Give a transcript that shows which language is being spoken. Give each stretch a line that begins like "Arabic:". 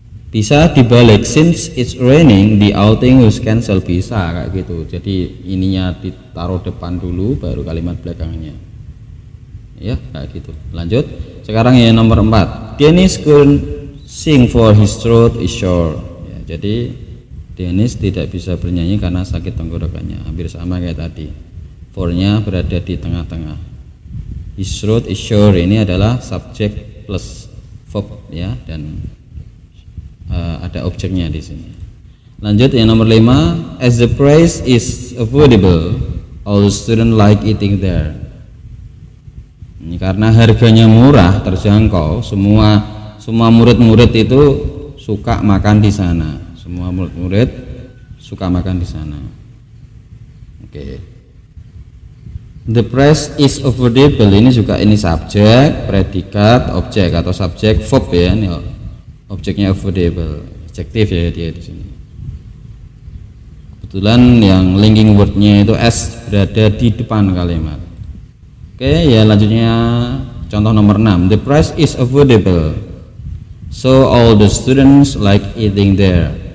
Indonesian: Bisa dibalik,
English: since it's raining the outing was cancelled,
Indonesian: bisa kayak gitu. Jadi ininya ditaruh depan dulu baru kalimat belakangnya. Ya, kayak gitu. Lanjut. Sekarang yang nomor 4.
English: Dennis couldn't sing for his throat is sore.
Indonesian: Ya, jadi Dennis tidak bisa bernyanyi karena sakit tenggorokannya. Hampir sama kayak tadi. For-nya berada di tengah-tengah.
English: His throat is sore
Indonesian: ini adalah subjek plus verb ya, dan ada objeknya di sini. Lanjut yang nomor 5.
English: As the price is affordable, all students like eating there.
Indonesian: Ini karena harganya murah, terjangkau, semua murid-murid itu suka makan di sana. Semua murid-murid suka makan di sana. Oke.
English: The price is affordable
Indonesian: ini juga ini subjek, predikat, objek atau subjek verb ya. Ini objeknya affordable, adjektif ya dia di sini. Kebetulan yang linking wordnya itu s berada di depan kalimat. Oke, ya lanjutnya contoh nomor
English: 6. The price is affordable, so all the students like eating there.